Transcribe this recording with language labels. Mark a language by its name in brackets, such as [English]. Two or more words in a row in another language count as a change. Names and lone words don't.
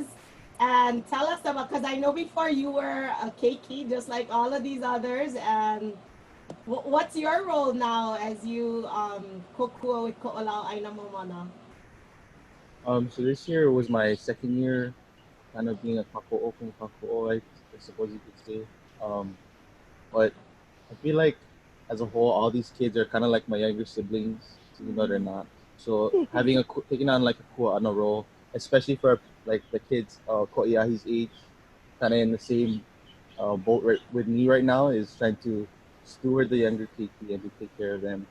[English] And tell us about, because I know before you were a keiki just like all of these others, and what's your role now as you kokua with Ko'olau Āina Momona? So this year was my second year kind of being a [Hawaiian] kako'o kung kako'o, [English] I suppose you could say. But I feel like as a whole, all these kids are kind of like my younger siblings, even though they're not. So having taking on like a kua'ana role, especially for like the kids Ko'iahi's age, kind of in the same boat with me right now, is trying to steward the younger Keiki and to take care of them.